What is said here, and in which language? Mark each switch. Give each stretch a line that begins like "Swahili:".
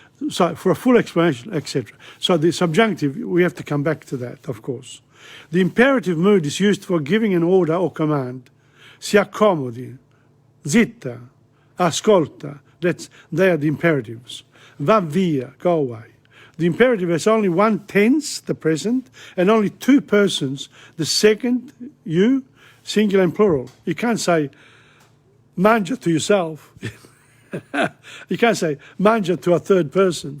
English: So for a full explanation, etc. So the subjunctive, we have to come back to that, of course. The imperative mood is used for giving an order or command.
Italian: Si accomodi, zitta, ascolta.
English: They are the imperatives.
Italian: Va via,
English: go away. The imperative has only one tense, the present, and only two persons, the second, you, singular and plural. You can't say mangia to yourself. You can't say mangia to a third person.